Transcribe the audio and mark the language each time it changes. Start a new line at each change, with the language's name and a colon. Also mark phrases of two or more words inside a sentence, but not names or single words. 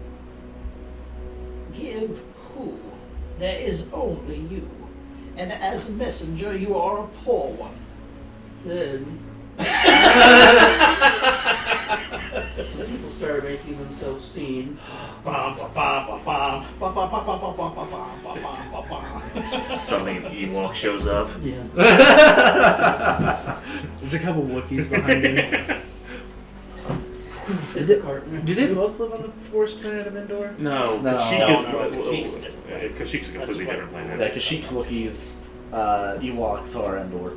English: Give who? There is only you. And as a messenger, you are a poor one. Then people start making themselves seen. Bum, ba, ba, ba, bum. Ba, ba, ba, ba, ba, ba, ba, ba, ba, ba, ba, ba. Suddenly an Ewok shows up. Yeah. There's a couple Wookiees behind him. Do they both live on the forest planet of Endor? No, No. Kashyyyk No, is Kashyyy's different. Kashyyy's a completely different planet. Yeah, Kashyyy's Wookiees, Ewoks are Endor.